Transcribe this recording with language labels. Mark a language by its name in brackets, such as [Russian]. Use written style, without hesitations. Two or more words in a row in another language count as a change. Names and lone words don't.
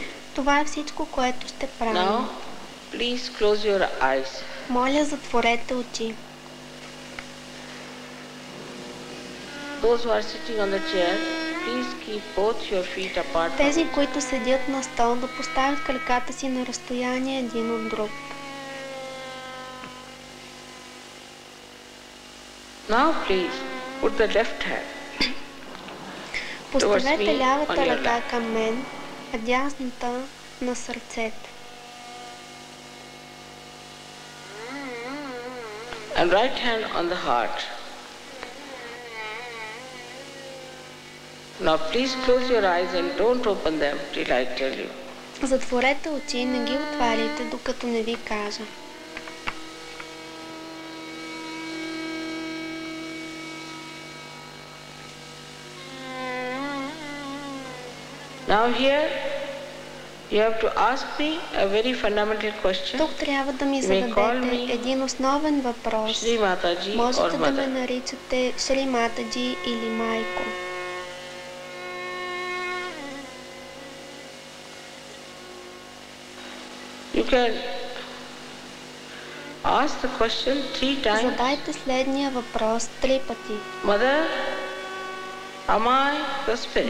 [Bulgarian] Това е всичко, което ще правим. [English] Now, please close your eyes. [Bulgarian] Моля, затворете очи. [English] Those who are sitting on the chair, please keep both your feet apart. [Bulgarian] Тези, които седят на стол, да поставят краката си на разстояние един от друг. [English] Now, please put the left hand. [Bulgarian] Поставете лявата ръка към мен, а дясната на сърцето. [English] And right hand on the heart. Now please close your eyes and don't open them till I tell you. [Bulgarian] Затворете очи и не ги отваряйте, докато не ви кажа. [English] Now here you have to ask me a very fundamental question. [Bulgarian] Тук трябва да ми зададете един основен въпрос. Можете да ме наричате Шри Матаджи или майко. [English] You can ask the question 3 times. [Bulgarian] Задайте следния въпрос 3 пъти. [English] Mother, am I the spirit?